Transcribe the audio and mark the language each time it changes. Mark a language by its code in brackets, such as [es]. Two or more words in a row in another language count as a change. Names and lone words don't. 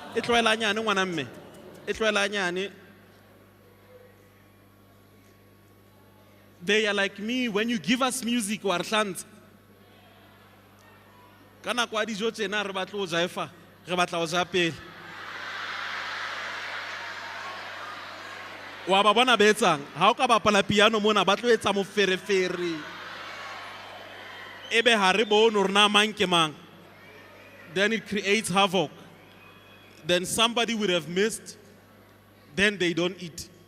[en] they are like me. When you give us music, we are chant. [st] Kana kwa dijo tjena re batla ho jaifa, re batla ho ja pele. Wa ba bona ba etsang? Ha o ka bapala piano mona ba tlo etsa moferefere. Ebe ha re bone hore na mang ke mang. [en] Then it creates havoc. Then somebody would have missed, then they don't eat.